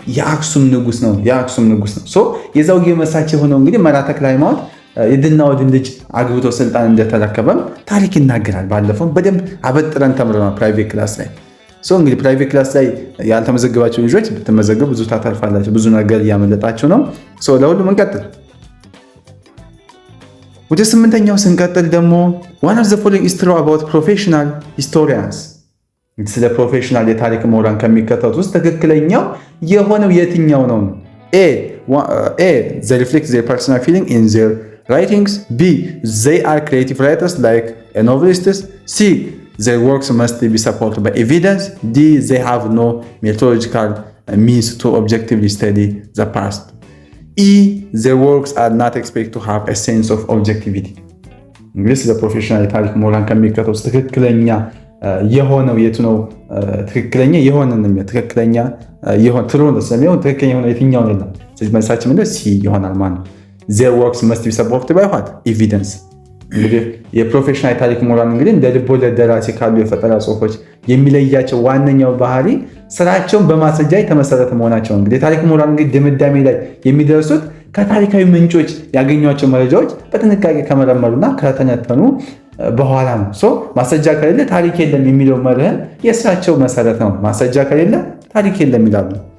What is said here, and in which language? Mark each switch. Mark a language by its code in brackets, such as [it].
[am] የአክሱም ንጉስ ነው። የአክሱም ንጉስ ነው። የዘውጌ መሳች የሆነው እንግዲህ መራ ተክለ ሃይማኖት የድልናወድን ልጅ አግብቶ ስልጣን እንደተረከበም ታሪክ ይናገራል። ባለፈው በደንብ አበጥረን ተምረናል ፕራይቬት ክላስ ላይ። እንግዲህ ፕራይቬት ክላስ ላይ ያልተመዘገባቸው ልጆች ብትመዘገቡ ብዙ ታተርፋላችሁ። ብዙ ነገር እያመለጣችሁ ነው። ለሁሉም እንቀጥል። ወደ ስምንተኛው ስንቀጥል ደግሞ [en] one of the following is true about professional historians [am] ስለ ፕሮፌሽናል የታሪክ ምሁራን ከሚከተሉት ውስጥ ትክክለኛው የሆነው የትኛው ነው? [en] A they reflect their personal feeling in their writings. B they are creative writers like novelists. C their works must be supported by evidence. D they have no methodological means to objectively study the past. E their works are not expected to have a sense of objectivity. [am] እንግዲህ ስለ ፕሮፌሽናል የታሪክ ምሁራን ከሚከተሉት ትክክለኛ የሆነው የቱ ነው? ትክክለኛ የሆነን ትክክለኛ የሆነ ትሩ ነው ስለሚሆን ትክክለኛ የሆነ የትኛው ነው? ስለዚህ መልሳችን ምንድነው? ሲ ይሆናል ማለት ነው። [en] their works must be supported by what? [am] evidence። እንግዲህ የፕሮፌሽናል የታሪክ ምሁራን እንግዲህ እንደ ልቦለድ ደራሲ ካሉ የፈጠራ ጽሁፎች የሚለያቸው ዋነኛው ባህሪ ስራቸውን በማስረጃ የተመሰረተ መሆናቸው። እንግዲህ የታሪክ ምሁራን እንግዲህ ድምዳሜ ላይ የሚደርሱት ከታሪካዊ ምንጮች ያገኟቸው መረጃዎች በጥንቃቄ ከመረመሩና ከተነተኑ በኋላ ነው። ማስረጃ ከሌለ ታሪክ የለም የሚለው መርህን የስራቸው መሰረት ነው። ማስረጃ ከሌለ ታሪክ የለም ይላሉ።